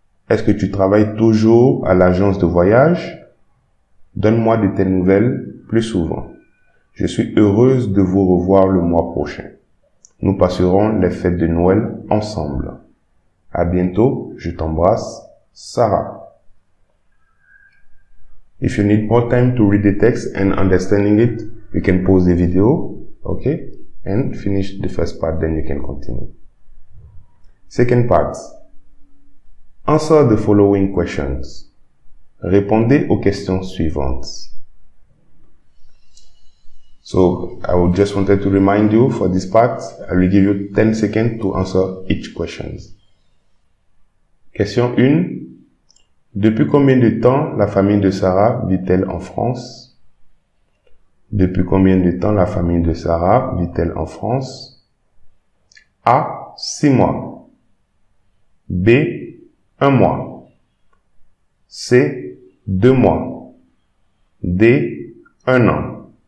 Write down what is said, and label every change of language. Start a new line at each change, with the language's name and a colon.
French: Est-ce que tu travailles toujours à l'agence de voyage? Donne-moi de tes nouvelles plus souvent. Je suis heureuse de vous revoir le mois prochain. Nous passerons les fêtes de Noël ensemble. À bientôt, je t'embrasse, Sarah.
English: If you need more time to read the text and understanding it, you can pause the video, okay, and finish the first part, then you can continue. Second part. Answer the following questions.
French: Répondez aux questions suivantes.
English: So, I would just wanted to remind you for this part, I will give you 10 seconds to answer each question. Question 1.
French: Depuis combien de temps la famille de Sarah vit-elle en France? Depuis combien de temps la famille de Sarah vit-elle en France? A. 6 mois. B. 1 mois. C. 2 mois. D. 1 an.